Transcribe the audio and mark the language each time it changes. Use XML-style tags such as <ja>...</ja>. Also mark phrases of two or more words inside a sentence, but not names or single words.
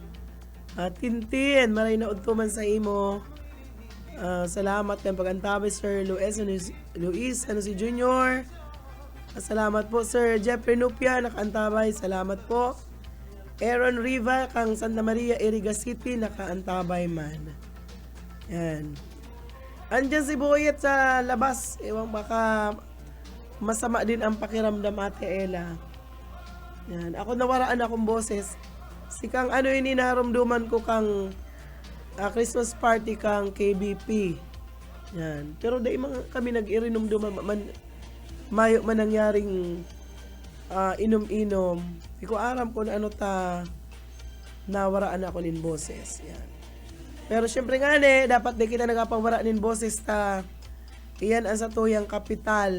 <bik>Tintin, maray na udto man sa imo. Salamat ng pag-antabay, Sir Luis, ano si Junior. Salamat po, Sir Jeffrey Nupia, nakaantabay. Salamat po. Aaron Riva, kang Santa Maria, Iriga City, nakaantabay man. Yan.</bik> <tl>Andyan si Boyet sa labas. Ewan, baka masama din ang pakiramdam, Ate Ella. Yan.</tl> <bik>Ako nawaraan akong boses. Si kang ano ini naramdaman ko kang Christmas party kang KBP. Yan. Pero dahil mga kami nag-irinom duman mayo man nangyaring inom-inom. Di ko aram kung ano ta nawaraan ako nin boses. Yan. Pero syempre nga dapat di kita nagapawara nin boses ta iyan ang sa tuyang kapital.</bik>